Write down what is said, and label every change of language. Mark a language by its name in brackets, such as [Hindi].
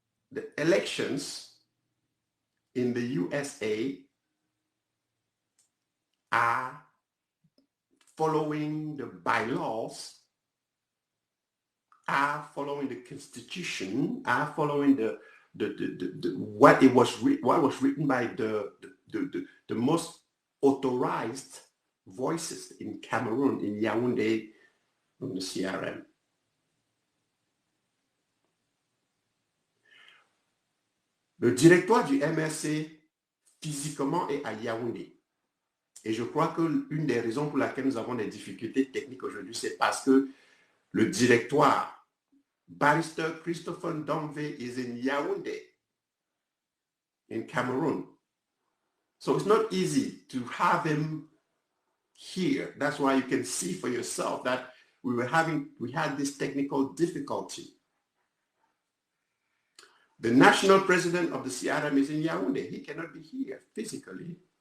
[English] The elections in the USA are following the bylaws, are following the constitution, are following what was written by the most authorized voices in Cameroon, in Yaoundé, in the CRM. [French] Le directoire du MRC physiquement est à Yaoundé. Et je crois que l'une des raisons pour laquelle nous avons des difficultés techniques aujourd'hui, c'est parce que le directoire, Barrister Christopher Ndomvé, [English] is in Yaoundé, in Cameroon. So it's not easy to have him here. That's why you can see for yourself that we had this technical difficulty. The national president of the CRM is in Yaoundé. He cannot be here physically.